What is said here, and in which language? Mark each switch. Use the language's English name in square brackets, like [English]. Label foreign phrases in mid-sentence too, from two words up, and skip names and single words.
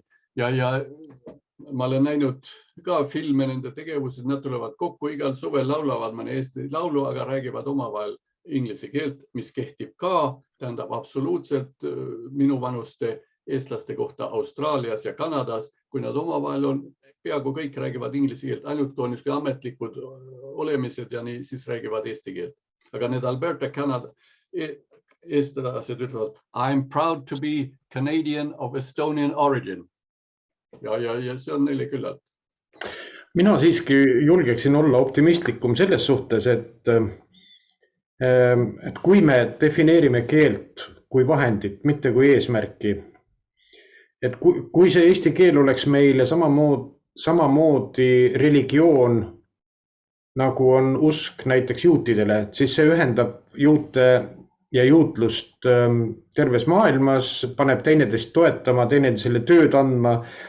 [Estonian] Ja ma olen näinud ka filme nende tegevused, nad tulevad kokku, igal suvel laulavad mõne eesti laulu, aga räägivad omavahel inglise keelt, mis kehtib ka, tähendab absoluutselt minu vanuste eestlaste kohta Austraalias ja Kanadas, kui nad omavahel on, peaaegu kõik räägivad inglise keelt, ainult kui on ametlikud olemised ja nii, siis räägivad eesti keelt. Aga need Alberta, Kanada eestlased ütlevad, [English] I'm proud to be Canadian of Estonian origin. [Estonian] Ja see on neile küllalt. Mina siiski julgeksin olla optimistlikum selles suhtes, et kui me defineerime keelt kui vahendit, mitte kui eesmärki, et kui see eesti keel oleks meile samamoodi religioon, nagu on usk näiteks juutidele, siis see ühendab juute ja juutlust terves maailmas, paneb teineteist toetama, teineteisele tööd andma.